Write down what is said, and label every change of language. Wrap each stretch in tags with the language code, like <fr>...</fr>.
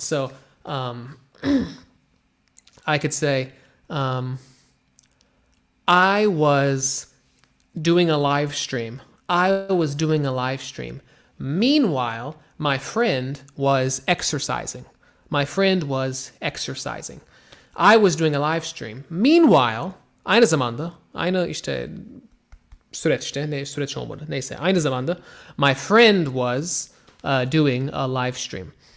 <en>So I could say, I was doing a live stream. I was doing a live stream. Meanwhile, my friend was exercising. My friend was exercising. I was doing a live stream. Meanwhile,</en> <tr>aynı zamanda, aynı işte süreç işte, ne süreç olmadı. Neyse, aynı zamanda,</tr> <en>my friend was doing a live stream.</en>